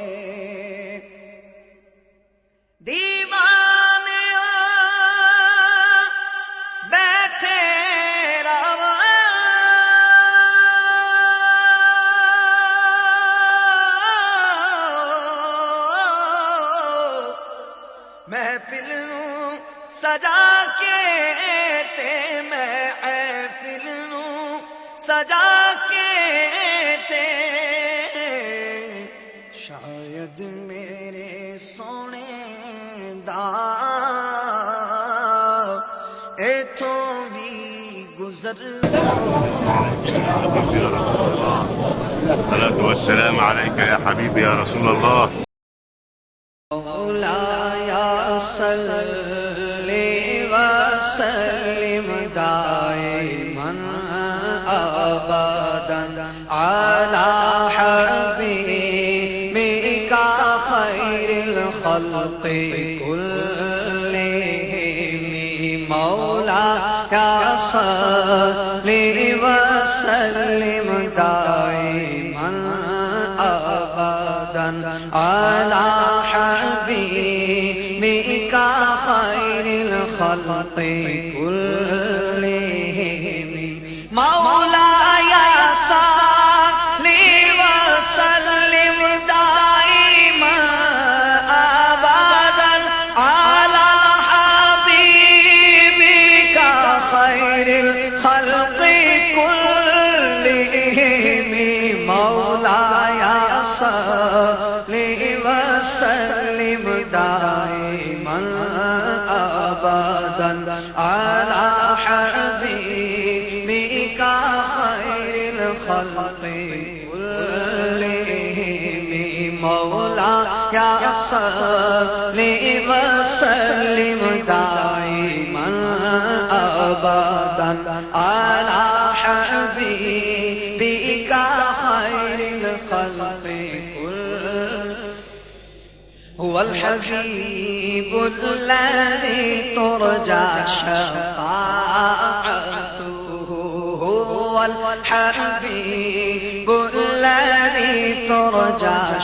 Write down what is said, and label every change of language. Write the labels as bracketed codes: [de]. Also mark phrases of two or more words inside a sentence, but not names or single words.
[pa] دیوانے بیٹھے رہواں محفل نوں سجا کے تے، محفل نوں سجا کے تے, شاید میرے سوہنے دا ایتھوں بھی گزر. [ar] الصلاة والسلام عليك يا حبيبي يا رسول الله. مولاي صل وسلم دائما أبدا على حبيبك خير الخلق كلهم. مولاي صل وسلم دائما أبدا على بك خير الخلق كلهم مولاي صل وسلم دائما أبدا على حبيبك خير الخلق كلهم مولاي صل وسلم دائما أبدا على حبيبك خير الخلق كلهم مولاي صل وسلم دائما أبدا على حبيبك خير الخلق هو الحبيب الذي ترجى شفاعته هو الحبيب الذي ترجى